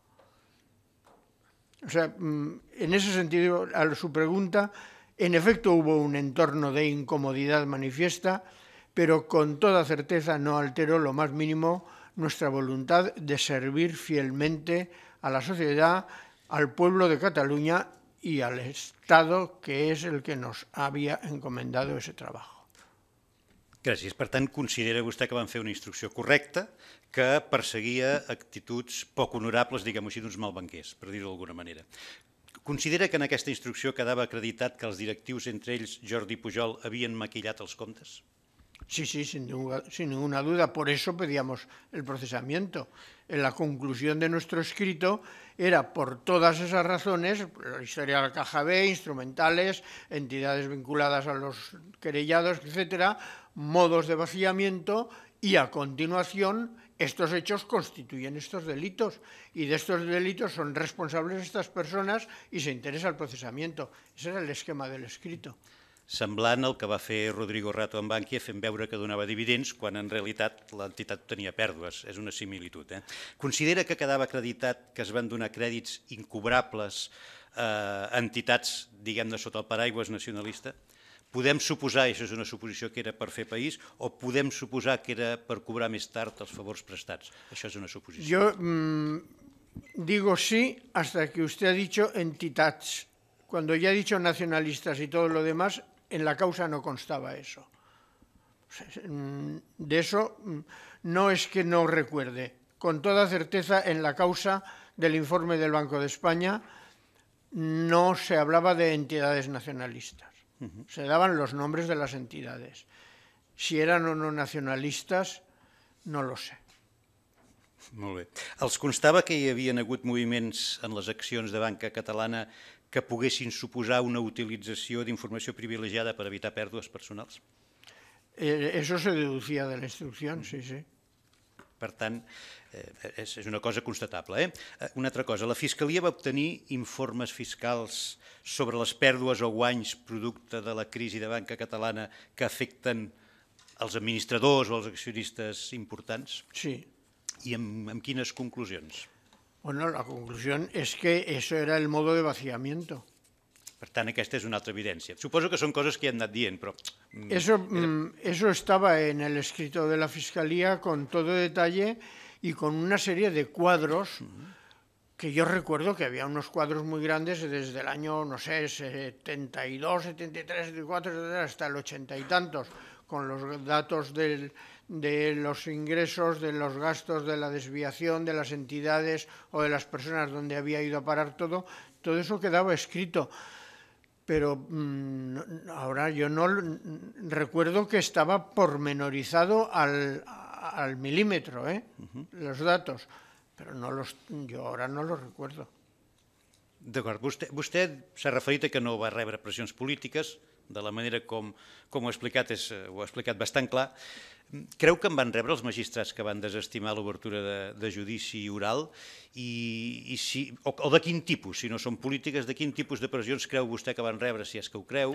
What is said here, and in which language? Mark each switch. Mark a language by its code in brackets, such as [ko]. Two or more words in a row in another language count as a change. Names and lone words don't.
[es] O sea, en ese sentido, a su pregunta, en efecto hubo un entorno de incomodidad manifiesta, pero con toda certeza no alteró lo más mínimo nuestra voluntad de servir fielmente a la sociedad, al pueblo de Cataluña y al Estado, que és el que nos havia encomendado ese trabajo. [ca] Gràcies. Per tant, considera vostè que van fer una instrucció correcta que perseguia actituds poc honorables, diguem-ho així, d'uns malbanquers, per dir-ho d'alguna manera. Considera que en aquesta instrucció quedava acreditat que els directius, entre ells Jordi Pujol, havien maquillat els comptes? [es] Sí, sin ninguna duda. Por eso pedíamos el procesamiento. En la conclusión de nuestro escrito era por todas esas razones, la historia de la Caja B, instrumentales, entidades vinculadas a los querellados, etcétera, modos de vaciamiento y a continuación estos hechos constituyen estos delitos y de estos delitos son responsables estas personas y se interesa el procesamiento. Ese era el esquema del escrito. [ca] Semblant al que va fer Rodrigo Rato amb Bankia fent veure que donava dividends quan en realitat l'entitat tenia pèrdues. És una similitud. Considera que quedava acreditat que es van donar crèdits incobrables a entitats, diguem-ne, sota el paraigües nacionalista? Podem suposar, i això és una suposició, que era per fer país o podem suposar que era per cobrar més tard els favors prestats? Això és una suposició. [es] Yo digo sí hasta que usted ha dicho entitats. Cuando ya he dicho nacionalistas y todo lo demás, en la causa no constaba eso. De eso no es que no recuerde. Con toda certeza, en la causa del informe del Banco de España no se hablaba de entidades nacionalistas. Se daban los nombres de las entidades. Si eran o no nacionalistas, no lo sé. [ca] Molt bé. Els constava que hi havien hagut moviments en les accions de banca catalana que poguessin suposar una utilització d'informació privilegiada per evitar pèrdues personals? [es] Eso se deducía de la instrucción, sí. [ca] Per tant, és una cosa constatable. Una altra cosa, la Fiscalia va obtenir informes fiscals sobre les pèrdues o guanys producte de la crisi de banca catalana que afecten els administradors o els accionistes importants? Sí. I amb quines conclusions? [es] Bueno, la conclusión es que eso era el modo de vaciamiento. [ca] Per tant, aquesta és una altra evidència. Suposo que són coses que ja han anat dient, però... [es] Eso estaba en el escrito de la Fiscalía con todo detalle y con una serie de cuadros que yo recuerdo que había unos cuadros muy grandes desde el año, no sé, 72, 73, 74, hasta el 80 y tantos, con los datos de los ingresos, de los gastos, de la desviación, de las entidades o de las personas donde había ido a parar todo eso quedaba escrito. Pero ahora yo no recuerdo que estaba pormenorizado al milímetro, los datos, pero yo ahora no los recuerdo. [ca] D'acord, vostè s'ha referit a que no va rebre pressions polítiques, de la manera com ho ha explicat bastant clar. Creu que en van rebre els magistrats que van desestimar l'obertura de judici oral? O de quin tipus, si no són polítiques, de quin tipus de pressions creu vostè que van rebre, si és que ho creu?